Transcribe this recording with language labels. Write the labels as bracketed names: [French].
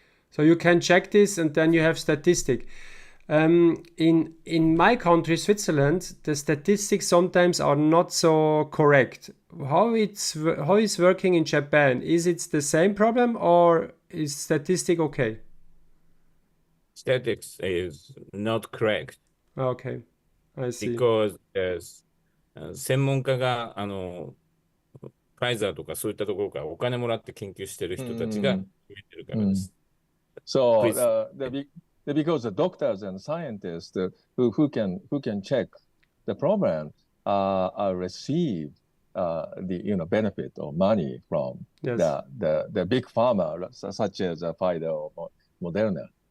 [English] So you can check this and then you have statistic. In my country, Switzerland, the statistics sometimes are not so correct. How is working in Japan? Is it the same problem or is statistic okay? Statistics is not correct. Okay, I see. Because [Japanese] 専門家がファイザーとかそういったところからお金もらって研究してる人たちが決めてるからです。 [English] So because the doctors and scientists who can check the problem receive the benefit or money from the big pharma such as Pfizer or Moderna.